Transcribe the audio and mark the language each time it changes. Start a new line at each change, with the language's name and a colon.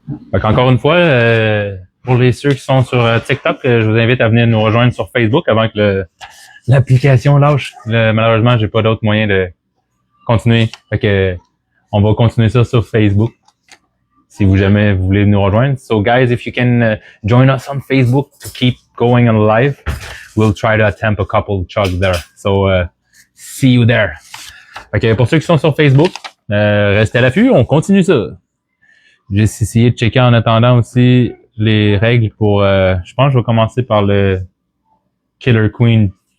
French: Fait qu'encore une fois, pour ceux qui sont sur TikTok, je vous invite à venir nous rejoindre sur Facebook avant que l'application lâche. Malheureusement, j'ai pas d'autre moyen de continuer. Fait que on va continuer ça sur Facebook. Si vous jamais vous voulez nous rejoindre.
English: So guys, if you can join us on Facebook to keep going on live, we'll try to attempt a couple chugs there. So see you there.
French: Fait que pour ceux qui sont sur Facebook, restez à l'affût, on continue ça. J'ai essayé de checker en attendant aussi les règles pour... je pense que je vais commencer par le Killer Queen.